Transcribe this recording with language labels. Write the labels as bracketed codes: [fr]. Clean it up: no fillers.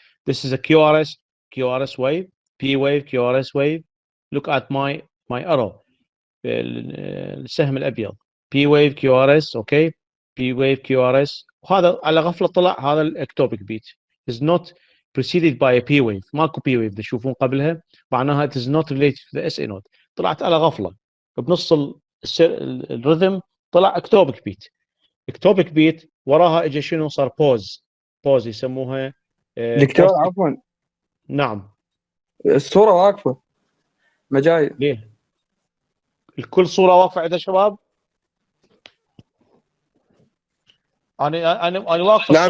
[en] This is a QRS wave, P wave, QRS wave. Look at my arrow, [ar] السهم الابيض. [en] P wave QRS، okay, P wave QRS. [ar] وهذا على غفله طلع هذا الاكتوبيك بيت [en] is not preceded by a P wave. [ar] ماكو P wave تشوفون قبلها، معناها [en] it is not related to the SA node. [ar] طلعت على غفله بنص الرhythm طلع اكتوبيك بيت. اكتوبيك بيت وراها اجى شنو؟ صار بوز يسموها دكتور عفوا. نعم. الصورة واقفة ما جاي. ليه؟ الكل صورة واقفة عندها شباب؟ أنا واقفة.